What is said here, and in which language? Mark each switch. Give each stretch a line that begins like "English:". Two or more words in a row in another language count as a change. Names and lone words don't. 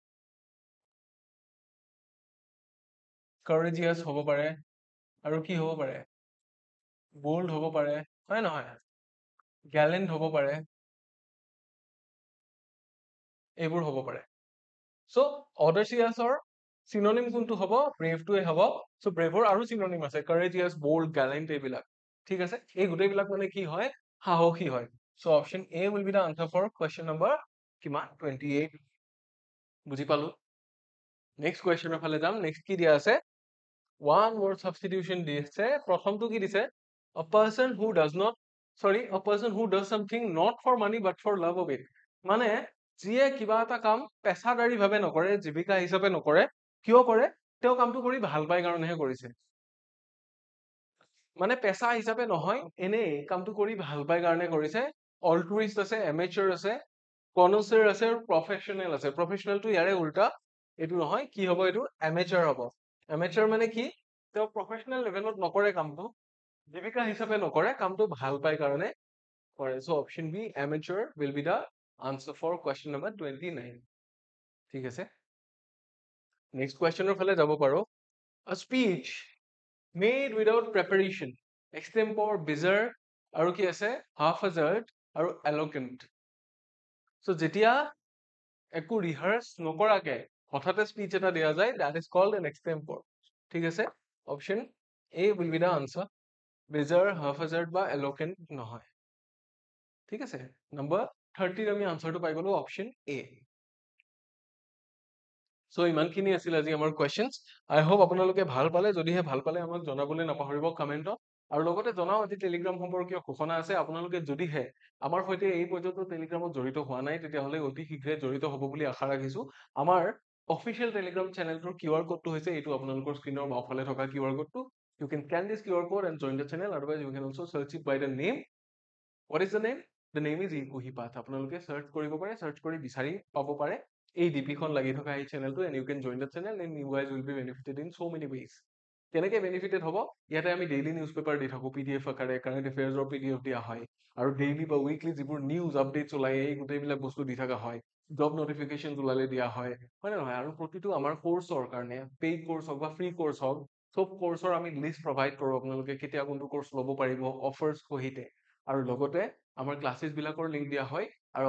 Assamese: কাৰেজিয়াছ হ'ব পাৰে আৰু কি হ'ব পাৰে বোল্ড হ'ব পাৰে হয় নহয় গ্যালেন্ট হ'ব পাৰে এইবোৰ হ'ব পাৰে সো অডাচিয়াছৰ সিনোনিম কোনটো হ'ব ব্ৰেভটোৱে হ'ব সো ব্ৰেভৰ আৰু সিনোনিম আছে কাৰেজিয়াছ বোল্ড গ্যালেন্ট এইবিলাক ঠিক আছে এই গোটেইবিলাক মানে কি হয় সাহসী হয় সো
English: option A will be the answer for question number
Assamese: কিমান 28 বুজি পালো নেক্সট কুৱেশ্যনৰ ফালে যাম নেক্সট কি দিয়া আছে
English: one word substitution
Assamese: দিছে প্ৰথমটো কি দিছে
English: a person who does not sorry a person who does something not for money but for love of it
Assamese: মানে যিয়ে কিবা এটা কাম পেছাদাৰী ভাৱে নকৰে জীৱিকা হিচাপে নকৰে কিয় কৰে তেওঁ কামটো কৰি ভাল পায় কাৰণেহে কৰিছে মানে পেছা হিচাপে নহয় এনেই কামটো কৰি ভাল পায় কাৰণে কৰিছে অল্ট্ৰুইষ্ট আছে এমেচাৰ আছে কনচাৰ আছে আৰু প্ৰফেচনেল আছে প্ৰফেচনেলটো ইয়াৰে উল্টা এইটো নহয় কি হ'ব এইটো এমেচাৰ হ'ব এমেচাৰ মানে কি তেওঁ প্ৰফেচনেল লেভেলত নকৰে কামটো জীৱিকা হিচাপে নকৰে কামটো ভাল পায় কাৰণে কৰে সো
English: option B amateur will be the answer for question number 29
Assamese: ঠিক আছে নেক্সট কুৱেশ্যনৰ ফালে যাব পাৰো
English: a speech made without preparation extempore bizarre
Assamese: আৰু কি আছে haphazard আৰু eloquent so যেতিয়া একো ৰিহাৰ্স নকৰাকে হঠাতে স্পিচ এটা দিয়া যায়
English: that is called an extempore
Assamese: ঠিক আছে অপশন
English: A will be the answer bizarre haphazard
Assamese: বা eloquent নহয় ঠিক আছে নম্বৰ 30 আমি আনসাৰটো পাই গলো অপশন A সো ইমানখিনি আছিল আজি আমাৰ কোৱেশ্চনছ
English: I hope
Assamese: আপোনালোকে ভাল পালে যদিহে ভাল পালে আমাক জনাবলৈ নাপাহৰিব কমেন্টত আৰু লগতে জনাও আজি টেলিগ্ৰাম সম্পৰ্কীয় ঘোষণা আছে আপোনালোকে যদিহে আমাৰ সৈতে এই পৰ্যন্ত টেলিগ্ৰামত জড়িত হোৱা নাই তেতিয়াহ'লে অতি শীঘ্ৰে জড়িত হ'ব বুলি আশা ৰাখিছো আমাৰ অফিচিয়েল টেলিগ্ৰাম চেনেলটোৰ কিউআৰ কোডটো হৈছে এইটো আপোনালোকৰ স্ক্ৰীনৰ বাওঁফালে থকা কিউআৰ কোডটো
English: you can scan this QR code and join the channel otherwise you can also search it by the name what is the name the name is Ikuhi Path
Assamese: আপোনালোকে সাৰ্চ কৰিব পাৰে সাৰ্চ কৰি বিচাৰি পাব পাৰে এই ডিপিখন লাগি থকা এই চেনেলটো
English: and you can join the channel and you guys will be benefited in so many ways
Assamese: কেনেকে বেনিফিটেড হ'ব ইয়াতে আমি
English: daily newspaper
Assamese: দি থাকো পিডিএফ আকাৰে
English: current affairs PDF
Assamese: দিয়া হয় আৰু ডেইলি বা উইকলি যিবোৰ
English: news updates
Assamese: ওলাই এই গোটেইবিলাক বস্তু দি থকা হয়
English: job notification
Assamese: ওলালে দিয়া হয় নে নহয় আৰু প্ৰতিটো আমাৰ কোৰ্চৰ কাৰণে
English: paid course
Assamese: হওক বা
English: free course
Assamese: হওক চব কোৰ্চৰ আমি
English: list provide
Assamese: কৰোঁ আপোনালোকে কেতিয়া কোনটো কোৰ্চ ল'ব পাৰিব অফাৰ্ছ সহিতে আৰু লগতে আমাৰ ক্লাছেছ বিলাকৰ লিংক দিয়া হয় আৰু